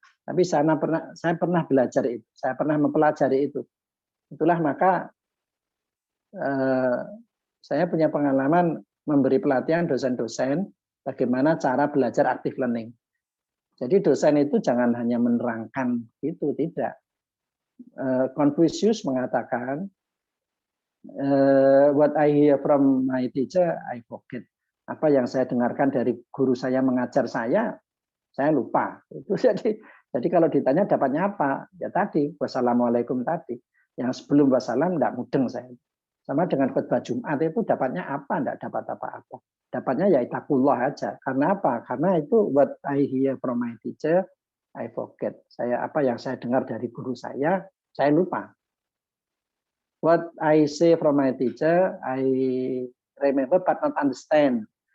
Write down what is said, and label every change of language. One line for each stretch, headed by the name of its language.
Indonesian: Tapi saya pernah belajar itu, saya pernah mempelajari itu. Itulah maka saya punya pengalaman memberi pelatihan dosen-dosen bagaimana cara belajar active learning. Jadi dosen itu jangan hanya menerangkan itu, tidak.
English: Confucius
Indonesian: mengatakan,
English: what I hear from my teacher, I forget.
Indonesian: Apa yang saya dengarkan dari guru saya mengajar saya lupa. Itu jadi kalau ditanya dapatnya apa? Ya tadi, wassalamualaikum tadi. Yang sebelum wassalam enggak mudeng saya. Sama dengan khutbah Jumat itu dapatnya apa? Enggak dapat apa-apa. Dapatnya ya itakullah aja. Karena apa? Karena itu
English: what I hear from my teacher, I forget.
Indonesian: Apa yang saya dengar dari guru saya lupa.
English: What I say from my teacher, I remember but not understand.